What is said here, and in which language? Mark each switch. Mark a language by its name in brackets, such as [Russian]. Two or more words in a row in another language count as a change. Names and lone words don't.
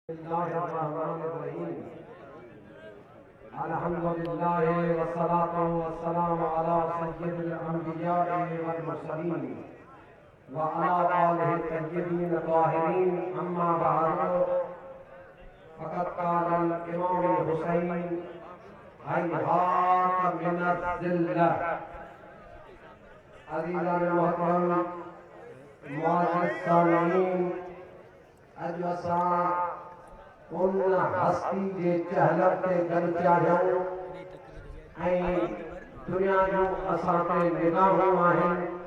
[Arabic] بسم الله الرحمن الرحيم. الحمد لله والصلاة والسلام على سيد الأنبياء والمرسلين وعلى آله طيبين طاهرين. أما بعد، فقد قال الإمام الحسين هيهات من الذلة. [Sindhi] अज़ीज़ान मुहतरम मुअज़्ज़िज़ सामीईन, अॼु असां उन हस्ती जे चहलम ते गॾिजी आहियूं ऐं दुनिया जूं असां ते निगाहूं आहिनि।